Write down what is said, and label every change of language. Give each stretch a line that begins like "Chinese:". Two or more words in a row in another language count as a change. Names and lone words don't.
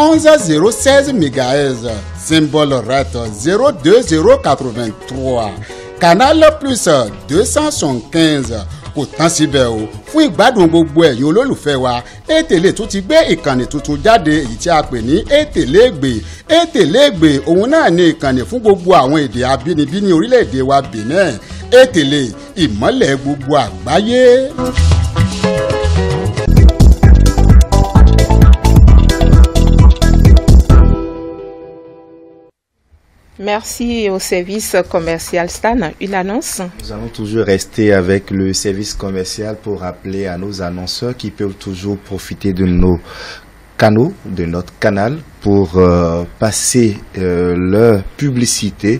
Yoruba: 11016 MHz symbole RAT 02083 Canal Plus 275 kò tán síbẹ̀ o fún ìgbádùn gbogbo ẹ̀yin olólùfẹ́ wa ètèlé tún ti gbé ìkànnì tuntun jáde èyí tí a pè ní ètèlégbè òun náà ní ìkànnì fún gbogbo àwọn èdè abínibí ní orílẹ̀-èdè wa Benin ètèlé ìmọ́lẹ̀ gbogbo àgbáyé.
French: Merci au service commercial Stan. Une annonce? Nous allons toujours rester avec le service commercial pour rappeler à nos annonceurs qui peuvent toujours profiter de nos canaux, de notre canal pour passer leur publicité.